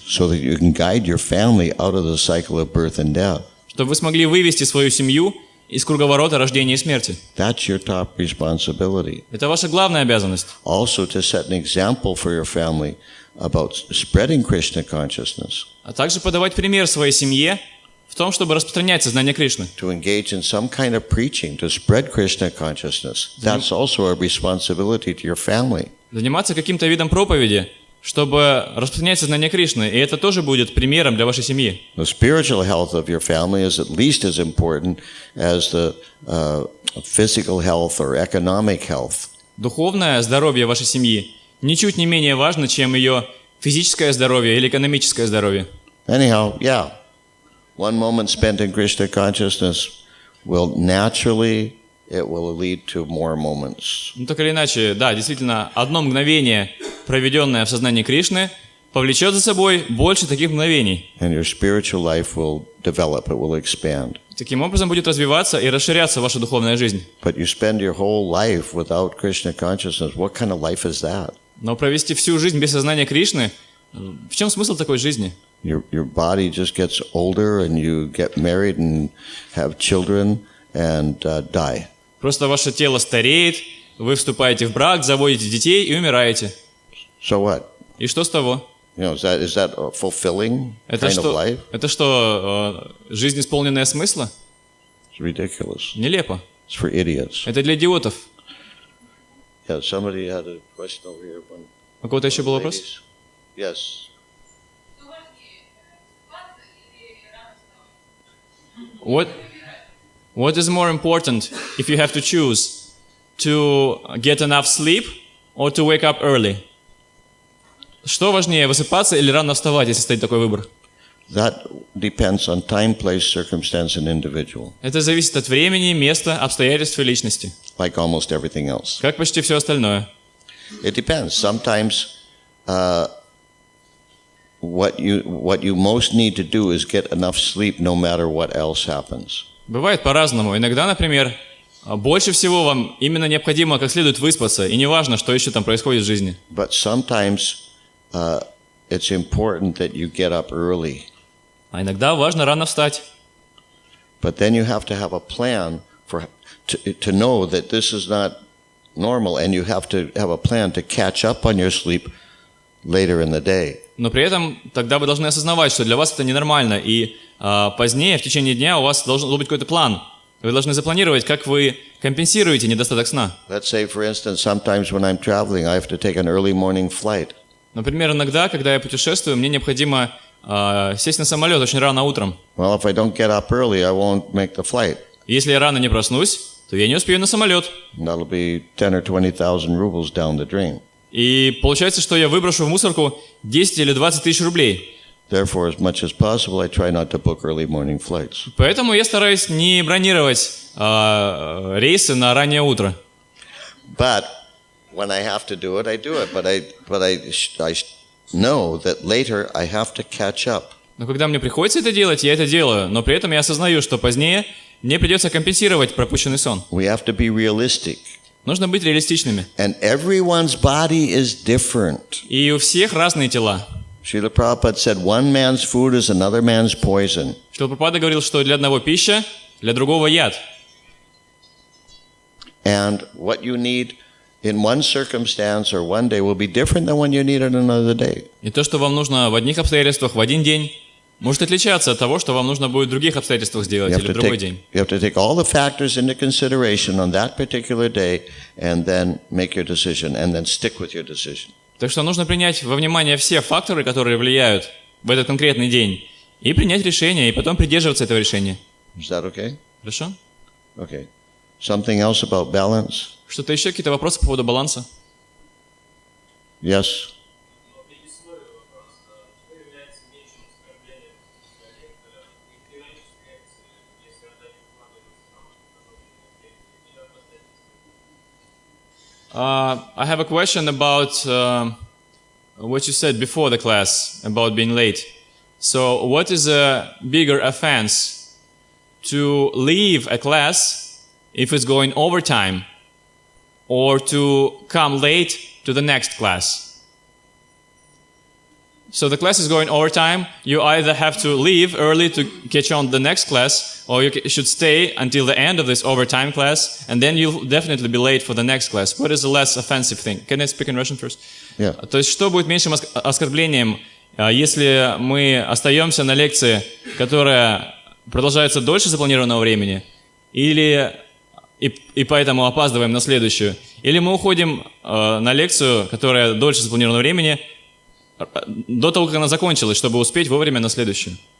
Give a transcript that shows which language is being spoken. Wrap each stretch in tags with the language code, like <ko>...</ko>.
<en>So that you can guide your family out of the cycle of birth and death.</en> <ru>Чтобы вы смогли вывести свою семью из круговорота рождения и смерти.</ru> <en>That's your top responsibility.</en> <ru>Это ваша главная обязанность.</ru> <en>Also to set an example for your family about spreading Krishna consciousness.</en> <ru>А также подавать пример своей семье в том, чтобы распространять сознание Кришны.</ru> <en>To engage in some kind of preaching, to spread Krishna consciousness. That's also a responsibility to your family.</en> <ru>Заниматься каким-то видом проповеди, чтобы распространять сознание Кришны. И это тоже будет примером для вашей семьи.</ru> <en>The spiritual health of your family is at least as important as the physical health or economic health.</en> <ru>Духовное здоровье вашей семьи ничуть не менее важно, чем ее физическое здоровье или экономическое здоровье.</ru> <en>Anyhow, yeah, one moment spent in Krishna consciousness will naturally, it will lead to more moments.</en> <ru>Ну, так или иначе, да, действительно, одно мгновение, проведенное в сознании Кришны, повлечет за собой больше таких мгновений.</ru> <en>And your spiritual life will develop, it will expand.</en> <ru>Таким образом будет развиваться и расширяться ваша духовная жизнь.</ru> <en>But you spend your whole life without Krishna consciousness, what kind of life is that?</en> <ru>Но провести всю жизнь без сознания Кришны, в чем смысл такой жизни?</ru> <en>Your body just gets older and you get married and have children and die.</en> <ru>Просто ваше тело стареет, вы вступаете в брак, заводите детей и умираете.</ru> <en>So what?</en> <ru>И что с того?</ru> <en>You know, is that a fulfilling kind of life?</en> <ru>Это что, жизнь, исполненная смысла?</ru> <en>It's ridiculous.</en> <ru>Нелепо.</ru> <en>It's for idiots.</en> <ru>Это для идиотов.</ru> <en>Yeah, somebody had a question over here.</en> <ru>У кого-то еще был вопрос?</ru> <en>Ladies. Yes. What is more important if you have to choose to get enough sleep or to wake up early?</en> <ru>Что важнее, высыпаться или рано вставать, если стоит такой выбор?</ru> <en>That depends on time, place, circumstance, and individual,</en> <ru>Это зависит от времени, места, обстоятельств и личности,</ru> <en>like almost everything else.</en> <ru>как почти все остальное.</ru> <en>It depends. Sometimes what you most need to do is get enough sleep no matter what else happens.</en> <ru>Бывает по-разному. Иногда, например, больше всего вам именно необходимо как следует выспаться, и неважно, что еще там происходит в жизни.</ru> <en>But sometimes it's important that you get up early.</en> <ru>А иногда важно рано встать.</ru> <en>But then you have to have a plan to know that this is not normal, and you have to have a plan to catch up on your sleep later in the day.</en> <ru>Но при этом тогда вы должны осознавать, что для вас это ненормально, и позднее, в течение дня, у вас должен быть какой-то план. Вы должны запланировать, как вы компенсируете недостаток сна.</ru> <en>Let's say, for instance, sometimes when I'm traveling, I have to take an early morning flight.</en> <ru>Например, иногда, когда я путешествую, мне необходимо сесть на самолет очень рано утром.</ru> <en>Well, if I don't get up early, I won't make the flight.</en> <ru>Если я рано не проснусь, то я не успею на самолет.</ru> <en>That'll be 10 or 20,000 rubles down the drain.</en> <ru>И получается, что я выброшу в мусорку 10 или 20 тысяч рублей.</ru> <en>Therefore, as much as possible, I try not to book early morning flights.</en> <ru>Поэтому я стараюсь не бронировать рейсы на раннее утро.</ru> <en>But when I have to do it, I do it. But I know that later I have to catch up.</en> <ru>Но когда мне приходится это делать, я это делаю. Но при этом я осознаю, что позднее мне придется компенсировать пропущенный сон.</ru> <en>We have to be realistic.</en> <ru>Нужно быть реалистичными.</ru> <en>And everyone's body is different.</en> <ru>И у всех разные тела.</ru> <en>Srila Prabhupada said, one man's food is another man's poison.</en> <ru>Шрила Прабхупада говорил, что для одного пища, для другого яд.</ru> <en>And what you need in one circumstance or one day will be different than what you need in another day.</en> <ru>И то, что вам нужно в одних обстоятельствах в один день, может отличаться от того, что вам нужно будет в других обстоятельствах сделать или в другой день.</ru> <en>You have to take all the factors into consideration on that particular day and then make your decision and then stick with your decision.</en> <ru>Так что нужно принять во внимание все факторы, которые влияют в этот конкретный день, и принять решение, и потом придерживаться этого решения.</ru> <en>Is that okay?</en> <ru>Хорошо?</ru> <en>Okay. Something else about balance?</en> <ru>Что-то еще, какие-то вопросы по поводу баланса?</ru> <en>Yes. I have a question about what you said before the class about being late. So, what is a bigger offense? To leave a class if it's going overtime, or to come late to the next class? So the class is going overtime. You either have to leave early to catch on the next class, or you should stay until the end of this overtime class, and then you'll definitely be late for the next class. What is the less offensive thing? Can I speak in Russian first? Yeah.</en> <ru>То есть, что будет меньшим оскорблением, если мы остаемся на лекции, которая продолжается дольше запланированного времени, и поэтому опаздываем на следующую, или мы уходим на лекцию, которая дольше запланированного времени, до того, как она закончилась, чтобы успеть вовремя на следующую?</ru>